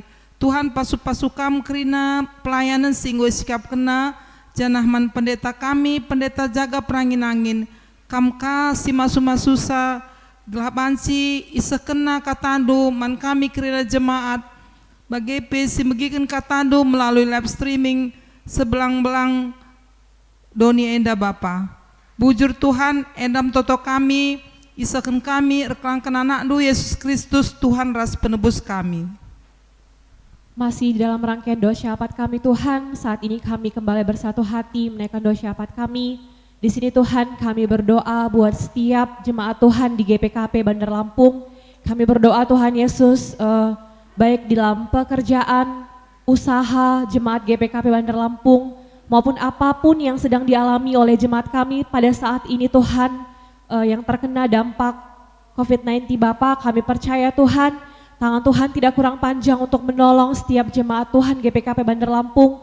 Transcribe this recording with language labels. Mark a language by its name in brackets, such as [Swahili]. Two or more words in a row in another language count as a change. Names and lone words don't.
[Batak Karo] Tuhan pasu-pasukam kerina pelayanan singgo sikap kena janah man pendeta kami pendeta jaga perangin angin kamka si masu-masusa gelabanci isa kena katandu man kami kerina jemaat bagi si megikan katandu melalui [English] live streaming [Batak Karo] sebelang-belang doni enda Bapa. Bujur Tuhan endam toto kami isakan kami reklangkan anak du Yesus Kristus Tuhan ras penebus kami. [Indonesian] Masih di dalam rangkaian doa syafaat kami Tuhan, saat ini kami kembali bersatu hati menaikkan doa syafaat kami. Di sini Tuhan kami berdoa buat setiap jemaat Tuhan di GPKP Bandar Lampung. Kami berdoa Tuhan Yesus baik di dalam pekerjaan, usaha jemaat GPKP Bandar Lampung maupun apapun yang sedang dialami oleh jemaat kami pada saat ini Tuhan yang terkena dampak COVID-19 Bapa, kami percaya Tuhan tangan Tuhan tidak kurang panjang untuk menolong setiap jemaat Tuhan GPKP Bandar Lampung.